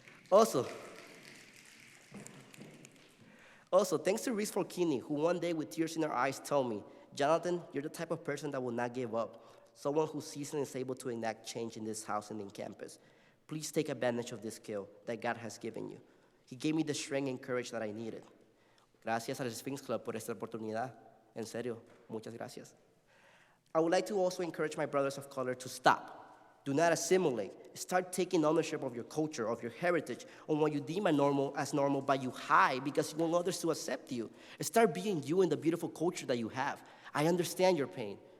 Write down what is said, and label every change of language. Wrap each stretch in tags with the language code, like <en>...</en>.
<en>Also, thanks to Reese Forkini, who one day with tears in her eyes told me, Jonathan, you're the type of person that will not give up. Someone who sees and is able to enact change in this house and in campus. Please take advantage of this skill that God has given you. He gave me the strength and courage that I needed.</en> <es>Gracias al Sphinx Club por esta oportunidad. En serio, muchas gracias.</es> <en>I would like to also encourage my brothers of color to stop. Do not assimilate. Start taking ownership of your culture, of your heritage, on what you deem as normal, but you hide because you want others to accept you. Start being you in the beautiful culture that you have. I understand your pain.</en>